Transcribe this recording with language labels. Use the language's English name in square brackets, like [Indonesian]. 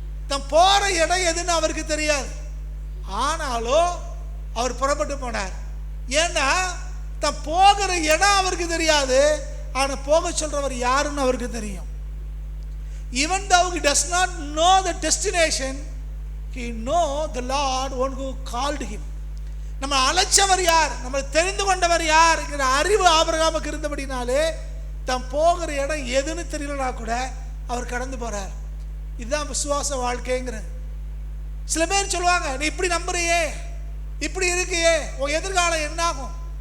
[Tamil] தான் போற இடம் எதுன்னு அவருக்கு தெரியாது, ஆனாலும் அவர் புறப்பட்டு போனார். ஏன்னா தான் போகிற இடம் அவருக்கு தெரியாது, ஆனா போக சொல்றவர் யாருன்னு அவருக்கு தெரியும். [English] Even though he does not know the destination, he know the Lord, one who called him. [Tamil] நம்ம அழைச்சவர் யார், நம்ம தெரிந்து கொண்டவர் யார் என்கிற அறிவு ஆபிரகாமுக்கு இருந்தபடினாலே தான் போகிற இடம் எதுன்னு தெரியலனா கூட அவர் கடந்து போறார். இதுதான் விசுவாச வாழ்க்கைங்கிறது. சில பேர் சொல்லுவாங்க, நீ இப்படி நம்புறியே, இப்படி இருக்கியே, உன் எதிர்காலம் என்னாகும்?